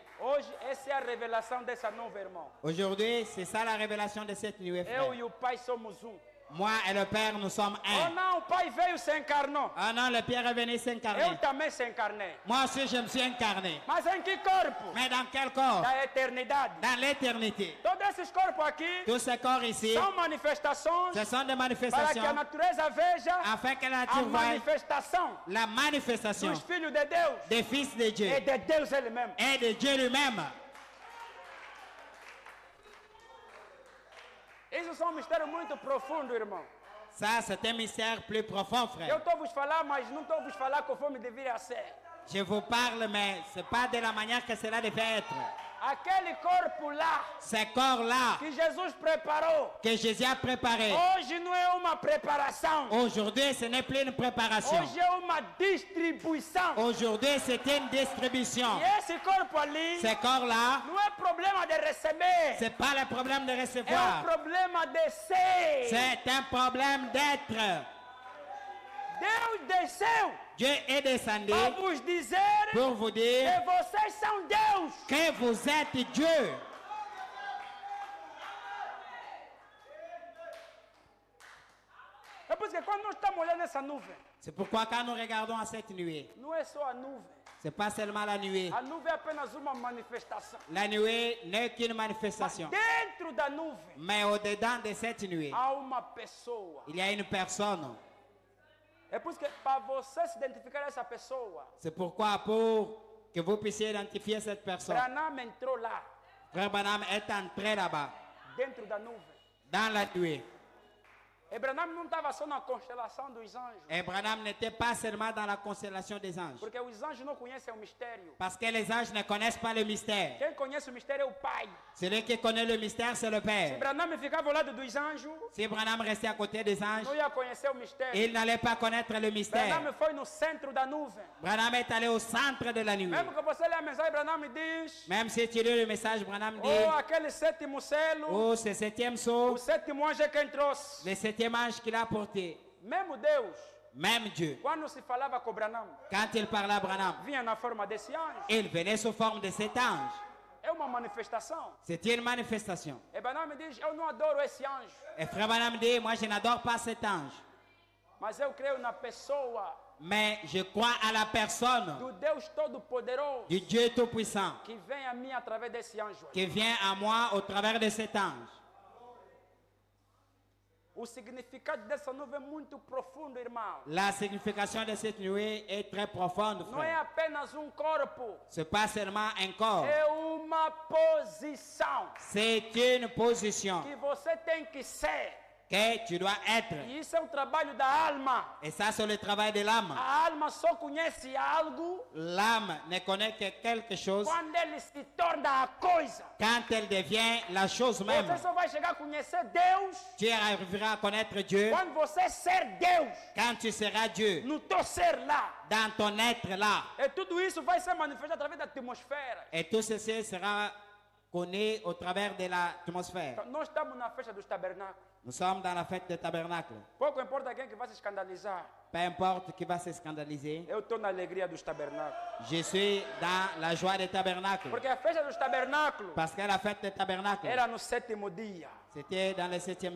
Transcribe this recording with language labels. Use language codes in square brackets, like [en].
[pt] Hoje, essa é a revelação dessa nova irmã. [fr] Aujourd'hui, c'est ça la révélation de cette nuit, [pt] Eu [fr] frère. [pt] e o Pai somos um. [fr] Moi et le Père, nous sommes [pt] Oh [fr] un. [pt] não, o Pai veio se encarnou. [fr] Ah non, le Père est venu [pt] Eu [fr] s'incarner. [pt] também se encarnei. [fr] Moi aussi, je me suis incarné. [pt] Mas em que corpo? [fr] Mais dans quel corps? [pt] Da eternidade. [fr] Dans l'éternité. [pt] Todos esses corpos aqui [fr] Tous ces corps ici, [pt] são manifestações [fr] ce sont des [pt] para que a [fr] manifestations [pt] natureza veja [fr] afin que la [pt] a [fr] nature voie [pt] manifestação [fr] la manifestation [pt] dos filhos de Deus [fr] des fils de Dieu [pt] e de Deus Ele mesmo. [fr] et de Dieu lui-même. [pt] Isso Isso são mistérios muito profundos, irmão. [fr] Ça, c'est un mystère plus profond, [pt] Eu [fr] frère. [pt] estou a vos falar, mas não estou a vos falar conforme deveria ser. [fr] Je vous parle, mais ce n'est pas de la manière que cela devait être. [pt] Aquele corpo lá [fr] Ce corps-là [pt] que Jesus preparou, [fr] que Jésus a préparé, [pt] hoje não é uma preparação. [fr] aujourd'hui, ce n'est plus une préparation. [pt] Hoje é uma distribuição. [fr] Aujourd'hui, c'est une distribution. [pt] E esse corpo ali [fr] Ce corps-là, [pt] não é problema de receber. [fr] ce n'est pas le problème de [pt] É [fr] recevoir. [pt] problema de ser. [fr] C'est un problème d'être. [pt] Deus desceu [fr] Dieu est descendu [pt] para vos dizer [fr] pour vous dire [pt] que vocês são Deus. [fr] que vous êtes Dieu. [pt] É por isso que quando nós estamos olhando essa nuvem, [fr] C'est pourquoi quand nous regardons à cette nuée, [pt] não é só a nuvem. [fr] ce n'est pas seulement la nuée. [pt] A nuvem é apenas uma manifestação. [fr] La nuée n'est qu'une manifestation. [pt] Dentro da nuvem [fr] Mais au-dedans de cette nuée, [pt] há uma pessoa. [fr] il y a une personne. [pt] É por isso que para você se identificar essa pessoa, [fr] C'est pourquoi pour que vous puissiez identifier cette personne, [pt] Branham entrou lá, [fr] Frère Branham est entré là-bas, [pt] dentro da nuvem. [fr] dans la nuée. [pt] E Branham não estava só na constelação dos anjos, [fr] Et Branham n'était pas seulement dans la constellation des anges. [pt] porque os anjos não conhecem o mistério. [fr] Parce que les anges ne connaissent pas le mystère. [pt] Quem conhece o mistério é o Pai. [fr] Celui qui connaît le mystère, c'est le [pt] Se [fr] Père. [pt] Branham ficava ao lado dos anjos, [fr] Si Branham restait à côté des anges, [pt] não ia conhecer o mistério. [fr] il n'allait pas connaître le mystère. [pt] Branham foi no centro da nuvem. [fr] Branham est allé au centre de la nuée. [pt] Mesmo que você lê a mensagem, Branham diz: [fr] Même si tu lis le message, Branham dit, [pt] oh, aquele sétimo selo, [fr] oh, ce septième [pt] o [fr] sceau, [pt] sétimo anjo é quem trouxe. [fr] le septième ange qu'il a porté, [pt] Mesmo Deus, [fr] même Dieu, [pt] quando se falava com Branham, [fr] quand il parlait à Branham, [pt] vinha na forma desse anjo. [fr] il venait sous forme de cet ange. [pt] É uma manifestação. [fr] C'était une manifestation. [pt] E Branham diz: eu não adoro esse anjo, [fr] Et Frère Branham dit, moi je n'adore pas cet ange, [pt] mas eu creio na pessoa [fr] mais je crois à la personne [pt] do Deus Todo-Poderoso [fr] du Dieu Tout-Puissant [pt] que vem a mim através desse anjo. [fr] qui vient à moi au travers de cet ange. [pt] O significado dessa nuvem é muito profundo, irmão. [fr] La signification de cette nuée est très profonde, [pt] Não é [fr] frère. [pt] apenas corpo, [fr] Ce n'est pas seulement un corps, [pt] é uma posição [fr] c'est une position [pt] que você tem que ser. [fr] que tu dois être. [pt] E isso é o trabalho da alma. [fr] Et ça, c'est le travail de l'âme. [pt] A alma só conhece algo [fr] L'âme ne connaît que quelque chose [pt] quando ele se torna a coisa. [fr] quand elle devient la chose même. [pt] Você só vai chegar a conhecer Deus [fr] Tu arriveras à connaître Dieu [pt] quando você ser Deus, [fr] quand tu seras Dieu, [pt] no teu ser lá. [fr] dans ton être là. [pt] E tudo isso vai ser manifestado através da atmosfera. [fr] Et tout ceci sera connu au travers de l'atmosphère. [pt] Então, nós estamos na festa dos tabernáculos. [fr] Nous sommes dans la fête des tabernacles. [pt] Pouco importa quem que vai se escandalizar. [fr] Peu importe qui va se scandaliser, [pt] Eu estou na alegria dos tabernáculos. [fr] je suis dans la joie des tabernacles. [pt] Porque a festa dos tabernáculos [fr] Parce que la fête des tabernacles, [pt] era no sétimo dia. [fr] c'était dans le septième